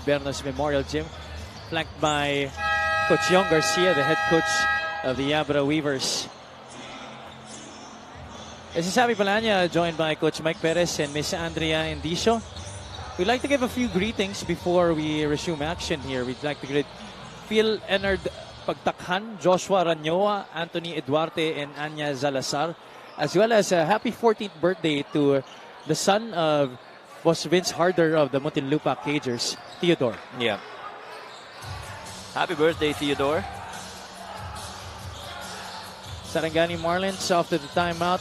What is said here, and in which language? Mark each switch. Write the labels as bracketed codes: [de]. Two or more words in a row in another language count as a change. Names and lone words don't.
[en] Bernos Memorial Gym, flanked by Coach Yong Garcia, the head coach of the Abra Weavers. This is Abby Palanya, joined by Coach Mike Perez and Miss Andrea Indicio. We'd like to give a few greetings before we resume action here. We'd like to greet Phil Enard Pagtakhan, Joshua Ranyoa, Anthony Eduarte, and Anya Zalazar, as well as a happy 14th birthday to the son of Boss Vince Harder of the Muntinlupa Cagers, Theodore. Yeah. Happy birthday, Theodore. Sarangani Marlins after the timeout.